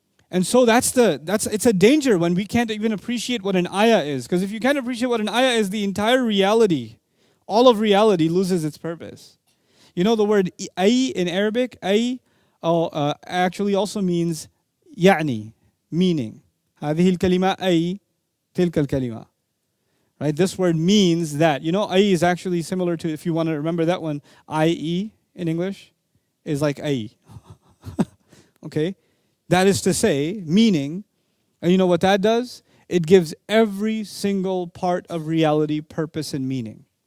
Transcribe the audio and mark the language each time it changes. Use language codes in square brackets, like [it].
[en] And so it's a danger when we can't even appreciate what an ayah is. Because if you can't appreciate what an ayah is, the entire reality, all of reality loses its purpose. You know the word ay in Arabic, ay actually also means يعني, meaning. [ar] هذه الكلمة أي تلك الكلمة. [en] Right? This word means that. You know, ay is actually similar to, if you want to remember that one, IE in English is like ay. Okay? That is to say, meaning, and you know what that does? It gives every single part of reality purpose and meaning.